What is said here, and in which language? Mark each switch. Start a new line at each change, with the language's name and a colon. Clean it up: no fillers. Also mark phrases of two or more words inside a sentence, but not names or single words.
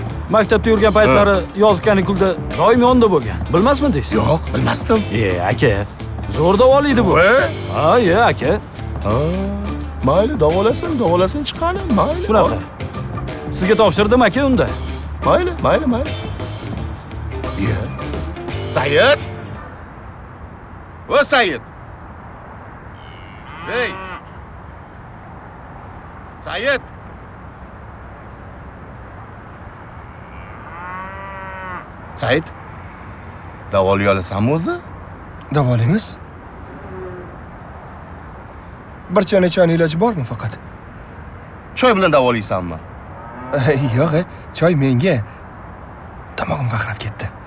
Uzbek: Maktabda yurgan paytlari yoz kanikulda doim yonida bo'lgan. Bilmasmidingiz? Yo'q, bilmasdim. Aka, zo'r davolaydi bu. Ha, aka. Mayli, davolasin chiqani, mayli. Shunaqa. Sizga topshirdim aka unda. Mayli. Said? O Said. Hey. Said. Said. Davolay olasanmi o'zi? Davolaymiz. Bir chana iloji bormi faqat? Choy bilan davolaysanmi? Yo'q, choy menga. Tomog'im qaqrab ketdi.